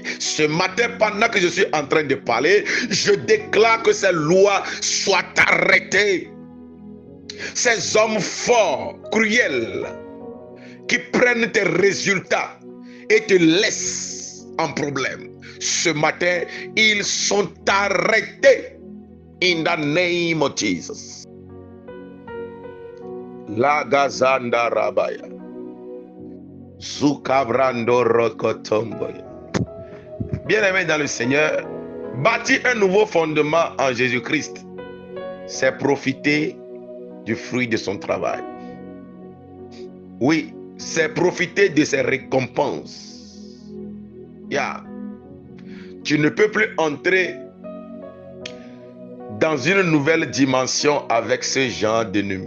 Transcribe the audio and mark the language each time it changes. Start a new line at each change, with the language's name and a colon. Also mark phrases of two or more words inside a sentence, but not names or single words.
French: Ce matin, pendant que je suis en train de parler, je déclare que ces lois soient arrêtées. Ces hommes forts, cruels, qui prennent tes résultats et te laissent en problème. Ce matin, ils sont arrêtés.
English: In the name of Jesus. La gazanda rabaya. Zukabrando rokotomboya.
French: Bien-aimé dans le Seigneur, bâtir un nouveau fondement en Jésus-Christ, c'est profiter du fruit de son travail. Oui, c'est profiter de ses récompenses. Tu ne peux plus entrer dans une nouvelle dimension avec ce genre d'ennemis.